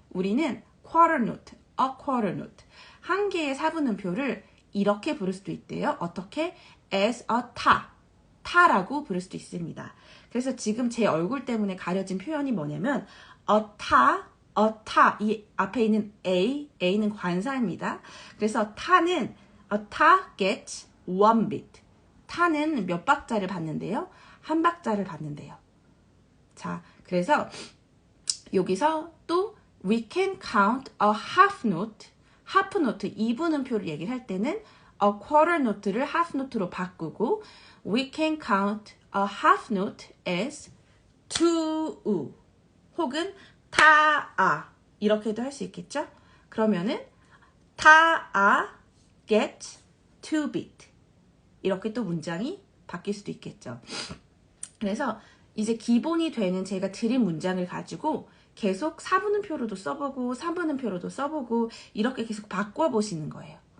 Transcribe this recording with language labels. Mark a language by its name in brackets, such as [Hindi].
[Korean] 우리는 [English] quarter note, a quarter note. [Korean] 한 개의 4분음표를 이렇게 부를 수도 있대요. 어떻게? [English] as a [Korean] 타라고 부를 수도 있습니다. 그래서 지금 제 얼굴 때문에 가려진 표현이 뭐냐면 a 타, 이 앞에 있는 A는 관사입니다. [English] 그래서 a 타 gets one beat. [Korean] 타는 몇 박자를 받는데요? 한 박자를 받는데요. 자, 그래서 여기서 또 [English] we can count a half note, [Korean] 2분음표를 얘기를 할 때는 a quarter note를 half note로 바꾸고 [English] we can count a half note as two [Korean] 혹은 타아 이렇게도 할 수 있겠죠? 그러면은 타아 [English] get two beat [Korean] 이렇게 또 문장이 바뀔 수도 있겠죠. 그래서 이제 기본이 되는 제가 드린 문장을 가지고 계속 4분음표로도 써보고 3분음표로도 써보고 이렇게 계속 바꿔보시는 거예요.